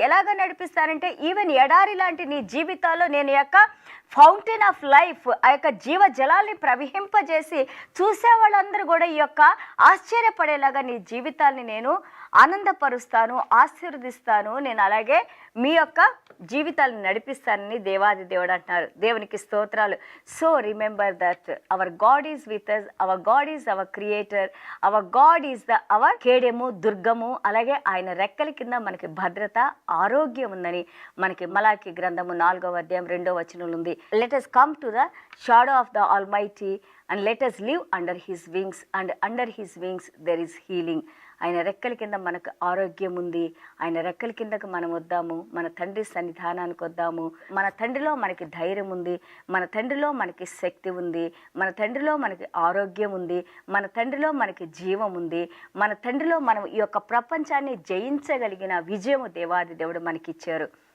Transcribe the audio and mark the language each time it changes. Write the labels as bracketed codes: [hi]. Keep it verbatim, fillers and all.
[te] ఎలాగ నడిపిస్తానంటే ఈవెన్ ఎడారి లాంటి నీ జీవితాల్లో నేను యొక్క [en] fountain of life, [te] ఆ యొక్క జీవ జలాల్ని ప్రవహింపజేసి చూసే వాళ్ళందరూ కూడా ఈ యొక్క ఆశ్చర్యపడేలాగా నీ జీవితాన్ని నేను ఆనందపరుస్తాను, ఆశీర్వదిస్తాను, నేను అలాగే మీ యొక్క జీవితాలను నడిపిస్తానని దేవాది దేవుడు అంటున్నారు. దేవునికి స్తోత్రాలు. [en] so remember that our God is with us, our God is our creator, our God is the our [te] కేడెము, దుర్గము. అలాగే ఆయన రెక్కల కింద మనకి భద్రత, ఆరోగ్యం ఉందని మనకి మలాకి గ్రంథము నాలుగవ అధ్యాయం రెండో వచనంలో ఉంది. [en] Let us come to the shadow of the Almighty and let us live under his wings, and under his wings there is healing. [te] ఆయన రెక్కల కింద మనకు ఆరోగ్యం ఉంది. ఆయన రెక్కల కిందకు మనం వద్దాము, మన తండ్రి సన్నిధానానికి వద్దాము. మన తండ్రిలో మనకి ధైర్యం ఉంది, మన తండ్రిలో మనకి శక్తి ఉంది, మన తండ్రిలో మనకి ఆరోగ్యం ఉంది, మన తండ్రిలో మనకి జీవం ఉంది, మన తండ్రిలో మనం ఈ యొక్క ప్రపంచాన్ని జయించగలిగిన విజయము దేవాది దేవుడు మనకిచ్చారు.